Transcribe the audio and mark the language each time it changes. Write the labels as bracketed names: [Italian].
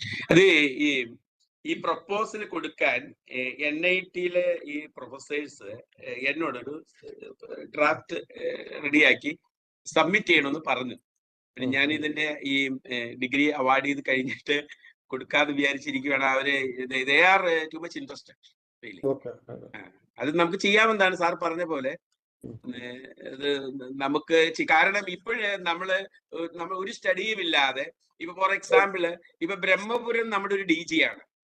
[Malayalam] അത് ഈ പ്രപ്പോസൽ കൊടുക്കാൻ NIT-യിലെ ഈ പ്രൊഫസേഴ്സ് എന്നോടൊരു ഡ്രാഫ്റ്റ് റെഡിയാക്കി സബ്മിറ്റ് ചെയ്യണമെന്ന് പറഞ്ഞു. പിന്നെ ഞാൻ ഇതിന്റെ ഈ ഡിഗ്രി അവാർഡ് ചെയ്ത് കഴിഞ്ഞിട്ട് കൊടുക്കാതെ വിചാരിച്ചിരിക്കുകയാണ്. അവര് [English] they are too much interested. [Malayalam] അത് നമുക്ക് ചെയ്യാമെന്നാണ് സാർ പറഞ്ഞ പോലെ. ഇത് നമുക്ക് കാരണം ഇപ്പോഴേ നമ്മൾ ഒരു സ്റ്റഡിയും ഇല്ലാതെ ഇപ്പൊ ഫോർ എക്സാമ്പിള് ഇപ്പൊ ബ്രഹ്മപുരം നമ്മുടെ ഒരു DG ആണ്.